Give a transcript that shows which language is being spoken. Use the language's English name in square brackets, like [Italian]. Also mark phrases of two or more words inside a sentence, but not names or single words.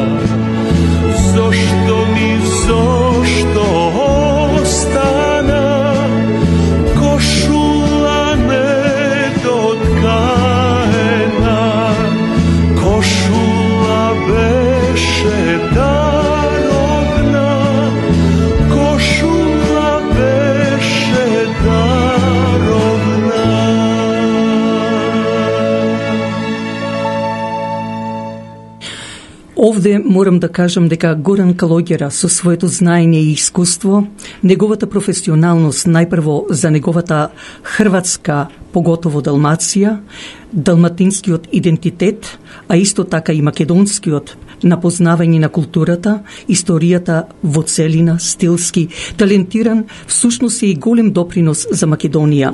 [Macedonian] Зашто остана кошула недоткајена? Кошула беше даровна, кошула беше даровна. Овде морам да кажам дека Горан Калогера со своето знаење и искуство, неговата професионалност најпрво за неговата хрватска, поготово Далмација, далматинскиот идентитет, а исто така и македонскиот, на познавање на културата, историјата во целина, стилски, талентиран, всушност е и голем допринос за Македонија.